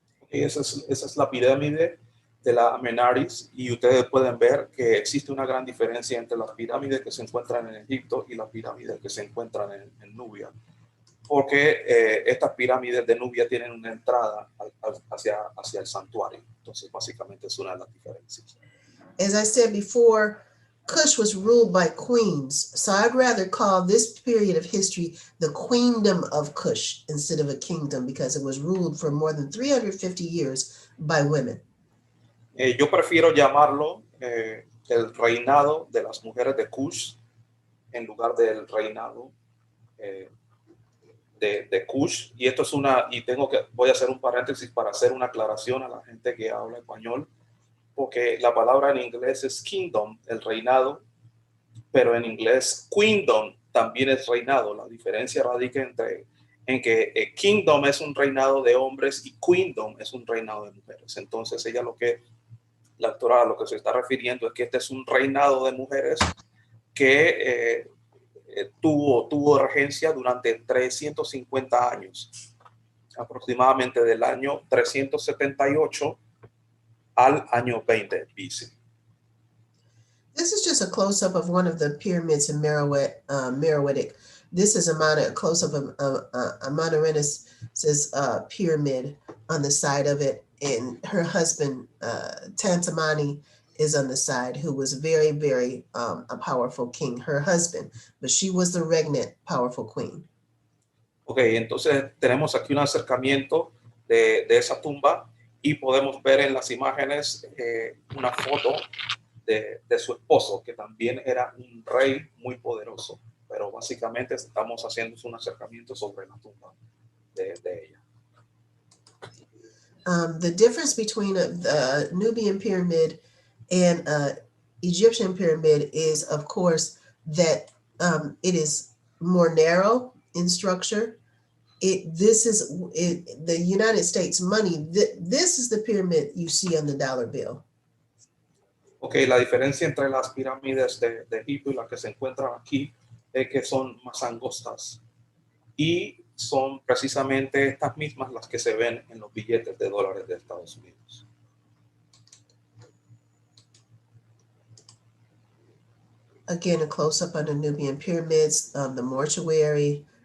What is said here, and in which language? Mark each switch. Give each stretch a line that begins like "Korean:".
Spanish: Esa es la pirámide de la Amenaris, y ustedes pueden ver que existe una gran diferencia entre las pirámides que se encuentran en Egipto y las pirámides que se encuentran en Nubia, porque estas pirámides de Nubia tienen una entrada hacia el santuario. Entonces básicamente es una de las diferencias.
English: As I said before, Kush was ruled by queens, so I'd rather call this period of history the queendom of Kush instead of a kingdom, because it was ruled for more than 350 years by women.
Spanish: Yo prefiero llamarlo el reinado de las mujeres de Kush en lugar del reinado de Kush. Y esto es voy a hacer un paréntesis para hacer una aclaración a la gente que habla español. porque la palabra en inglés es kingdom, el reinado, pero en inglés queendom también es reinado. La diferencia radica en que kingdom es un reinado de hombres y queendom es un reinado de mujeres. Entonces la autora a lo que se está refiriendo es que este es un reinado de mujeres que tuvo regencia durante 350 años, aproximadamente del año 378 al año 20 BC.
English: This is just a close-up of one of the pyramids in Meroitic. This is a close-up of Amanirenas' pyramid on the side of it, and her husband, Tantamani, is on the side, who was very, very a powerful king, her husband, but she was the regnant powerful queen.
Spanish: Ok, entonces tenemos aquí un acercamiento de esa tumba y podemos ver en las imágenes una foto de su esposo, que también era un rey muy poderoso, pero básicamente estamos haciendo un acercamiento sobre la tumba de ella.
English: The difference between the Nubian pyramid and Egyptian pyramid is, of course, that it is more narrow in structure. The United States money. This is the pyramid you see on the dollar bill.
Spanish: Ok, la diferencia entre las pirámides de Egipto y las que se encuentran aquí es que son más angostas y son precisamente estas mismas las que se ven en los billetes de dólares de Estados Unidos.
English: Again, a close-up on the Nubian pyramids, the mortuary.